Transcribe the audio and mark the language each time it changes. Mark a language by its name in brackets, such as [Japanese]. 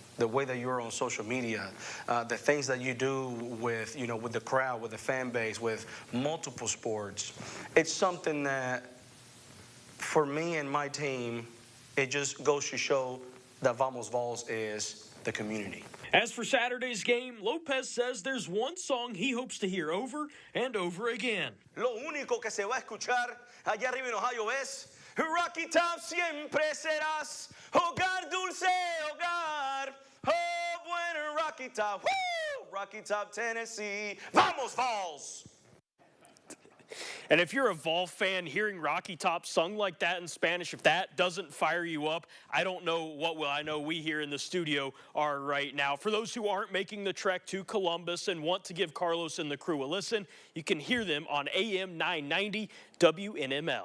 [English] The way that you're on social media, the things that you do with, with the crowd, with the fan base, with multiple sports, it's something that, for me and my team, it just goes to show that Vamos Vols is the community. As for Saturday's game, Lopez says there's one song he hopes to hear over and over again. [Spanish] Lo único que se va a escuchar allá arriba en Ohio es Rocky Top siempre serás, hogar dulce hogar, oh bueno Rocky Top, woo! [English] Rocky Top, Tennessee, Vamos Vols! And if you're a Vol fan, hearing Rocky Top sung like that in Spanish, if that doesn't fire you up, I don't know what will. I know we here in the studio are right now. For those who aren't making the trek to Columbus and want to give Carlos and the crew a listen, you can hear them on AM 990 WNML.